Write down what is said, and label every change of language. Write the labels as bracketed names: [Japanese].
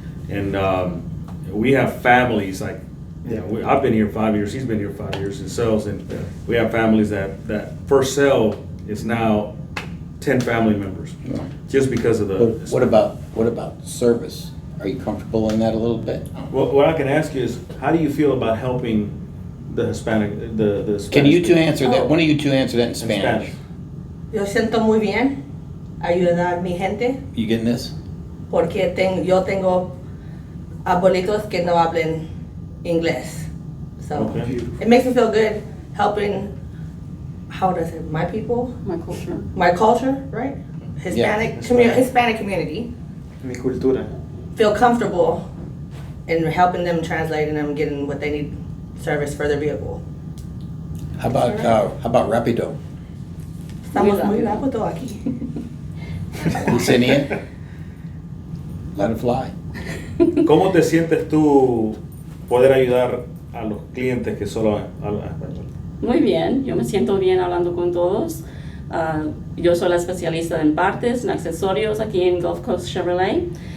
[English] And we have families like, you know, I've been here 5 years, he's been here 5 years in sales, and we have families that first sale is now 10 family members, just because of the. But what about service? Are you comfortable in that a little bit? Well, what I can ask you is, how do you feel about helping the Hispanic, the Spanish? Can you two people? answer that? One of you two answer that in In Spanish. [Spanish] Yo siento muy bien ayudar a mi gente [English] You getting this? [Spanish] porque yo tengo abuelitos que no hablan inglés. [English] So Okay. it makes me feel good helping, how does it, my people, My culture. my culture, right? Hispanic, Hispanic community, [Spanish] Mi cultura. [English] feel comfortable in helping them, translating them, getting what they need service for their vehicle. How about Rapido? [Spanish] Estamos muy rápido aquí. [English] Licenia? Let it fly. [Spanish] ¿Cómo te sientes tú poder ayudar a los clientes que solo hablan español? Muy bien, yo me siento bien hablando con todos. Yo soy la especialista en partes, en accesorios aquí en Gulf Coast Chevrolet.